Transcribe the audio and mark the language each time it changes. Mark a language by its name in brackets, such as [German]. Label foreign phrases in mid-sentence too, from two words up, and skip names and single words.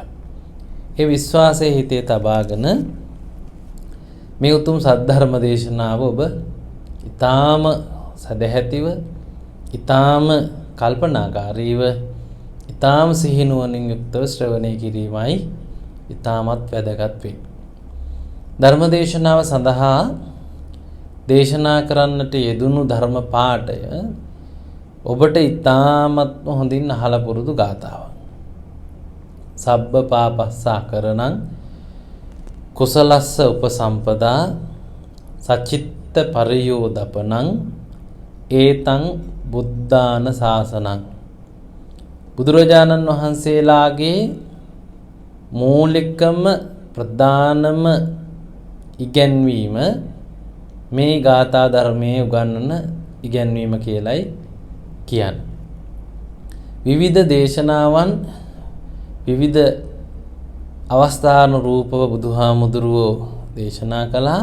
[Sinhala] ඒ විශ්වාසයේ හිතේ තබාගෙන මේ උතුම් සද්ධර්ම දේශනාව ඔබ ඊටාම සදැහැතිව, ඊටාම කල්පනාකාරීව, ඊටාම සිහිනුවණින් යුක්තව ශ්‍රවණය කිරීමයි ඊටාමත් වැදගත් වේ. ධර්ම දේශනාව සඳහා දේශනා කරන්නට යෙදුණු ධර්ම පාඨය ඔබට ඊටාමත් හොඳින් අහලා පුරුදු ගාථාවක්. [Pali] සබ්බ පාපස්සා කරණං කුසලස්ස උපසම්පදා සච්චිත්ත පරියෝදපනං ඒතං බුද්ධාන ශාසනං. [Sinhala] බුදුරජාණන් වහන්සේලාගේ මූලිකම ප්‍රධානම ඉගැන්වීම මේ ගාථා ධර්මයේ උගන්වන ඉගැන්වීම කියලයි කියන්නේ. විවිධ දේශනාවන් විවිධ අවස්ථානුරූපව බුදුහාමුදුරුවෝ දේශනා කළා.